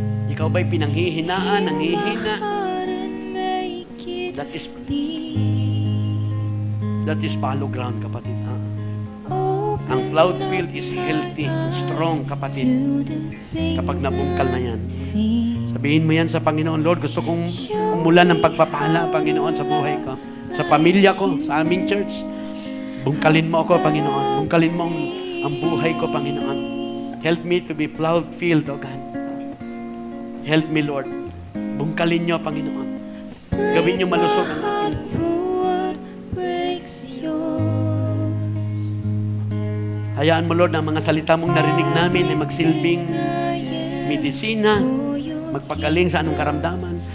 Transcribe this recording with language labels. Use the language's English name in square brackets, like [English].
[Filipino] Ikaw ba'y pinanghihinaan, nanghihina? [English] That is fallow ground, kapatid. Ang plowed field is healthy, strong, kapatid. [Filipino] Kapag nabungkal na yan. Sabihin mo yan sa Panginoon, Lord, gusto kong umulan ng pagpapala, Panginoon, sa buhay ko. Sa pamilya ko, sa aming church. Bungkalin mo ako, Panginoon. Bungkalin mo ang buhay ko, Panginoon. [English] Help me to be plowed field, O God. Help me, Lord. [Filipino] Bungkalin niyo, Panginoon. Gawin niyo malusog ang aking buhay. Hayaan mo, Lord, ang mga salita mong narinig namin ay magsilbing medisina, magpagaling sa anong karamdaman.